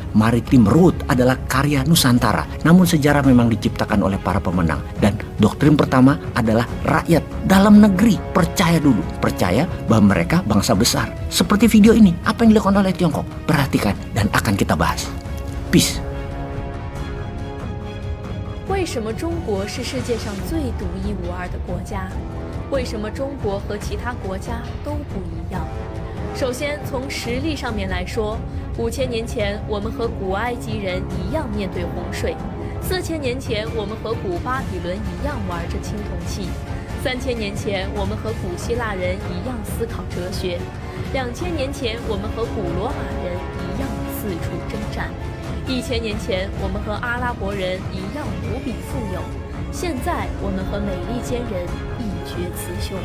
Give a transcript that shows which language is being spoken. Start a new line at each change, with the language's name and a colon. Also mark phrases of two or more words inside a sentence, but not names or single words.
Indonesian: Maritim Road adalah karya Nusantara. Namun sejarah memang diciptakan oleh para pemenang. Dan doktrin pertama adalah rakyat dalam negeri percaya dulu. Percaya bahwa mereka bangsa besar. Seperti video ini, apa yang dilakukan oleh Tiongkok? Perhatikan dan akan kita bahas. Peace.
Chinese: 为什么中国是世界上最独一无二的国家？为什么中国和其他国家都不一样？首先，从实力上面来说，5000年前我们和古埃及人一样面对洪水，4000年前我们和古巴比伦一样玩着青铜器 3000年前，我们和古希腊人一样思考哲学；2000年前，我们和古罗马人一样四处征战；1000年前，我们和阿拉伯人一样无比富有；现在，我们和美利坚人一决雌雄。